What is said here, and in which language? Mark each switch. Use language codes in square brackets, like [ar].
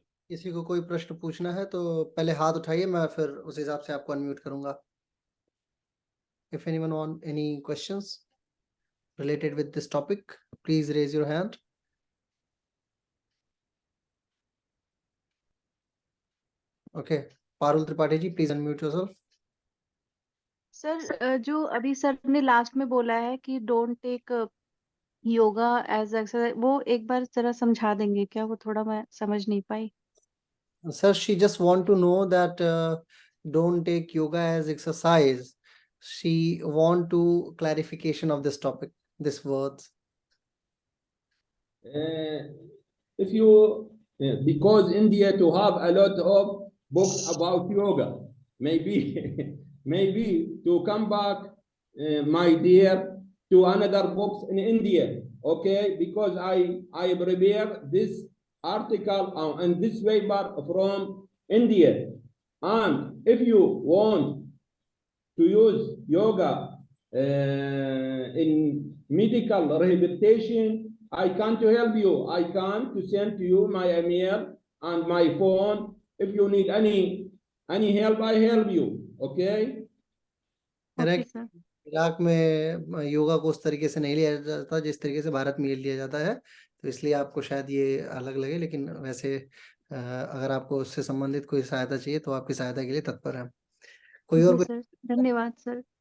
[hi] किसी को कोई प्रश्न पूछना है तो पहले हाथ उठाइए, मैं फिर उस हिसाब से आपको अनम्यूट करूंगा. [en] If anyone want any questions related with this topic, please raise your hand. Okay, Parul Tripathi ji, please unmute yourself. [hi] Sir जो अभी सर ने लास्ट में बोला है कि [en] don't take yoga as exercise, [hi] वो एक बार जरा समझा देंगे क्या? वो थोड़ा मैं समझ नहीं पाई. [en] Sir, she just want to know that don't take yoga as exercise. She want to clarification of this topic, this words. If you because India to have a lot of books about yoga, maybe maybe to come back, my dear, to another books in India, okay? Because I prepare this article and this paper from India, and if you want to use yoga in medical rehabilitation, I can't help you. I can to send to you my email and my phone. If you need any help, I help you. Okay? Okay sir. [hi] Iraq में योगा को उस तरीके से नहीं लिया जाता जिस तरीके से भारत में लिया जाता है. तो इसलिए आपको शायद ये अलग लगे, लेकिन वैसे अगर आपको उससे संबंधित कोई सहायता चाहिए तो आपकी सहायता के लिए तत्पर है। कोई और? जी सर, धन्यवाद सर।